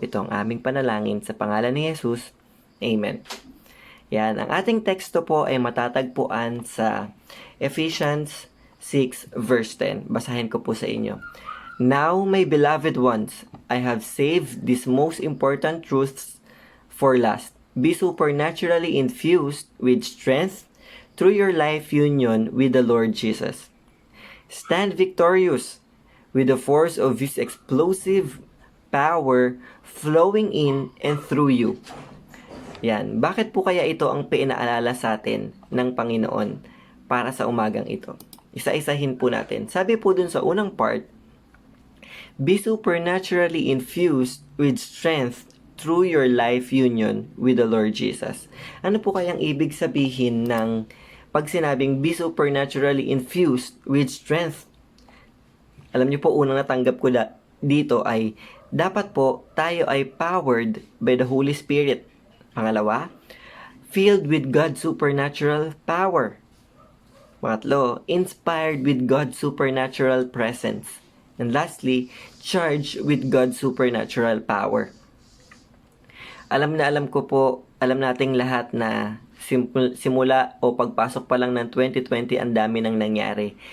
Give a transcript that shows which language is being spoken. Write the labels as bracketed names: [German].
[Filipino] Ito ang aming panalangin sa pangalan ni Jesus. Amen. Yan. Ang ating teksto po ay matatagpuan sa Ephesians 6 verse 10. Basahin ko po sa inyo. [English] Now, my beloved ones, I have saved these most important truths for last. Be supernaturally infused with strength through your life union with the Lord Jesus. Stand victorious with the force of His explosive power flowing in and through you. [Filipino] Yan. Bakit po kaya ito ang pinaalala sa atin ng Panginoon para sa umagang ito? Isa-isahin po natin. Sabi po dun sa unang part, [English] be supernaturally infused with strength through your life union with the Lord Jesus. [Filipino] Ano po kayang ibig sabihin ng pag sinabing [English] be supernaturally infused with strength? [Filipino] Alam niyo po, unang natanggap ko dito ay dapat po tayo ay [English] powered by the Holy Spirit. Pangalawa, filled with God's supernatural power. Pangatlo, inspired with God's supernatural presence. And lastly, charged with God's supernatural power. [Filipino] Alam nating lahat na simula o pagpasok pa lang ng 2020, ang dami nang nangyari.